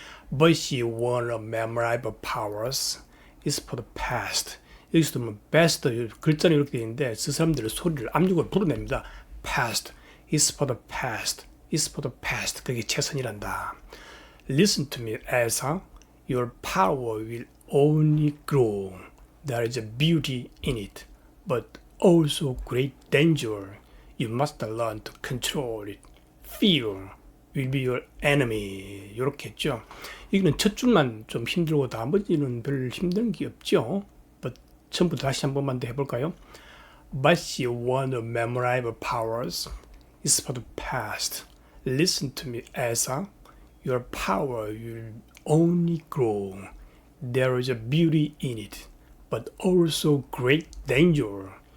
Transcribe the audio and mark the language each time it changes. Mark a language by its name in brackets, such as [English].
[English] But she won't memorize powers. It's for the past. [Korean] 여기서 보면 best 글자는 이렇게 되어 있는데 그 사람들의 소리를 압력을 불어냅니다. [English] Past. It's for the past. It's for the past. [Korean] 그게 최선이란다. [English] Listen to me, Elsa. Your power will only grow. There is a beauty in it, but also great danger. You must learn to control it. Fear will be your enemy. [Korean] 이렇게 했죠. 이거는 첫 줄만 좀 힘들고 나머지는 별 힘든 게 없죠. But 처음부터 다시 한 번만 더 해볼까요? [English] But she won't memorize powers. It's for the past. Listen to me, Elsa. Your power will only grow. There is a beauty in it, but also great danger.